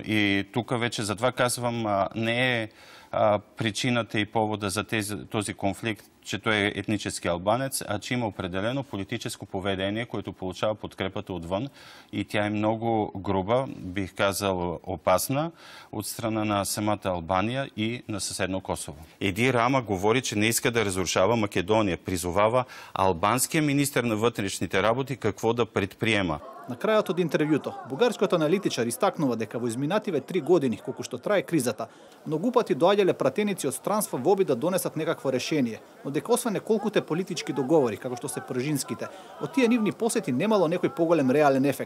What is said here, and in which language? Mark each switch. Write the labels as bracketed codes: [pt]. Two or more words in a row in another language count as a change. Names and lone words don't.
[bg] И тук вече затова казвам, не е причината и повода за този конфликт, че той е етнически албанец, а че има определено политическо поведение, което получава подкрепата отвън и тя е много груба, бих казал опасна, от страна на самата Албания и на съседно Косово. Еди Рама говори, че не иска да разрушава Македония, призовава албанския министър на вътрешните работи какво да предприема. [mk] На крајот од интервјуто, бугарскиот аналитичар истакнува дека во изминативе 3 години, колку што трае кризата, многу пати доаѓале пратеници од странства во обид да донесат некакво решение, но дека освен неколкуте политички договори, како што се пржинските, од тие нивни посети немало некој поголем реален ефект.